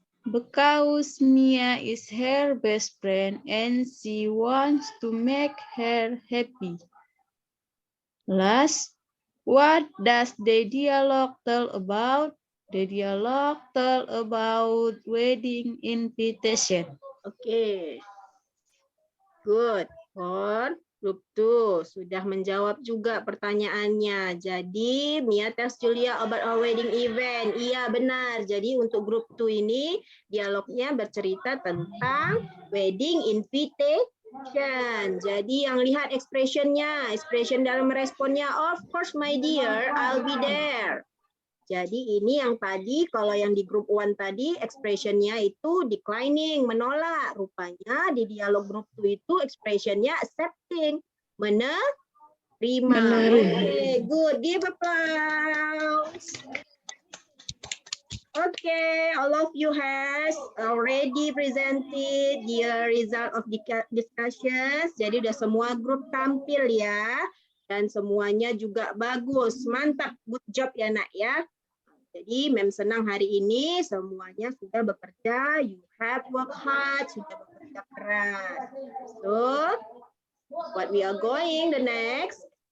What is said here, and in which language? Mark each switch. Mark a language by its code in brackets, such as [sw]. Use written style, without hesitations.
[en] because Mia is her best friend and she wants to make her happy. Last, what does the dialogue tell about? The dialogue tell about wedding invitation. Oke. Good. For group 2 [id] sudah menjawab juga pertanyaannya. [en] Jadi Mia tells Julia about our wedding event. [id] Iya benar. Jadi untuk group 2 ini dialognya bercerita tentang [en] wedding invitation. [id] Jadi yang lihat expressionnya, expression dalam responnya, [en] of course my dear, I'll be there. [id] Jadi ini yang tadi, kalau yang di grup 1 tadi, expressionnya itu declining, menolak. Rupanya di dialog grup 2 itu expressionnya accepting, menerima. [en] Okay, good. Give applause. Okay, all of you has already presented the result of the discussions. [id] Jadi udah semua grup tampil ya. Dan semuanya juga bagus. Mantap, [en] good job [id] ya nak ya. Jadi Mem senang hari ini semuanya sudah bekerja. [en] You have worked hard, [id] sudah bekerja keras. [en] So, what we are going the next.